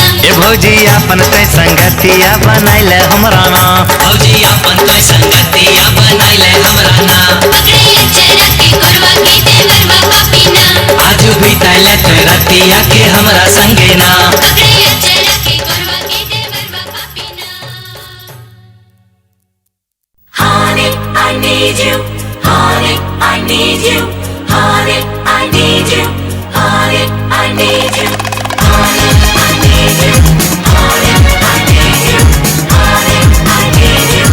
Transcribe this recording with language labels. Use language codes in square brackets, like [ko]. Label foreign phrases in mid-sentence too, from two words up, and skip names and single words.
[bho] ए भौजी अपन ते संगतिया बनाइले हमरा ना। भौजी अपन तो संगतिया बनाइले हमरा ना। पकड़े अचरा के कोरवा के देवरवा पापीना। आजू बिताइले तो रतिया के हमरा संगे ना। पकड़े अचरा के कोरवा के देवरवा पापीना। [en] Honey, I need you. Honey, I need you. Honey, I need you. Honey, I need you. Honey, I need you. Honey, I need you. Honey, I need you.